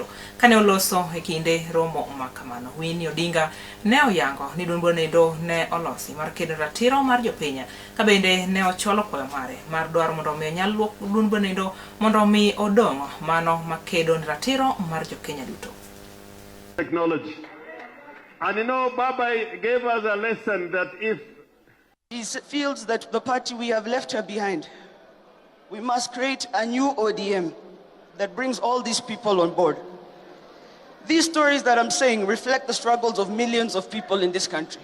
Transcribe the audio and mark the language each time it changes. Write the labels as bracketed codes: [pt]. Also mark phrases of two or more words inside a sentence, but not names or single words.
[luo] Kane oloso e kinde romo ma kamano, Winnie Odinga ne oyango ni duond bura nindo ne olosi mar kedo ratiro mar jopiny, kabende ne ocholo kwayo mare mar dwaro mondo mi onyal luok duond bura nindo mondo mi odong' mano makedo ratiro mar Kenya duto. [en] Technology. And you know, Baba gave us a lesson that if he feels that the party we have left her behind, we must create a new ODM that brings all these people on board. These stories that I'm saying reflect the struggles of millions of people in this country.